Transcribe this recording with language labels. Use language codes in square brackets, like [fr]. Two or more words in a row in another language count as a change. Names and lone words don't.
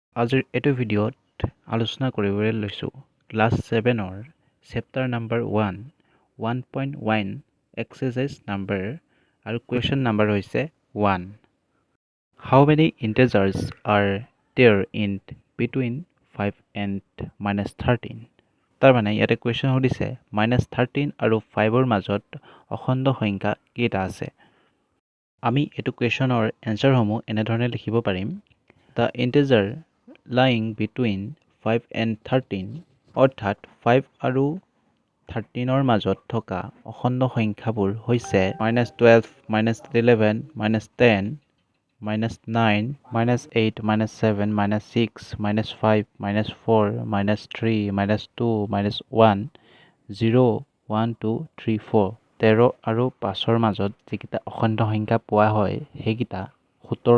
[as] আজিৰ এইটো ভিডিঅ'ত আলোচনা কৰিবলৈ লৈছোঁ ক্লাছ 7ৰ [en] chapter number [as] 1.1 [en] exercise number [as] আৰু [en] question number [as] হৈছে 1. [en] How many integers are there in between 5 and -13? [as] তাৰমানে ইয়াতে কুৱেশ্যন সুধিছে -13 আৰু 5ৰ মাজত অখণ্ড সংখ্যা কেইটা আছে। আমি এইটো কুৱেশ্যনৰ এনচাৰসমূহ এনেধৰণে লিখিব পাৰিম। [en] The integer lying between 5 and 13 [as] অৰ্থাৎ 5 আৰু 13ৰ মাজত থকা অখণ্ড সংখ্যাবোৰ হৈছে -12, -11, -10, -9, -8, -7, -6, -5, -4, -3, -2, -1, 0, 1, 2, 3, 4, 13 আৰু 5ৰ মাজত যিকেইটা অখণ্ড সংখ্যা পোৱা হয় সেইকেইটা 17।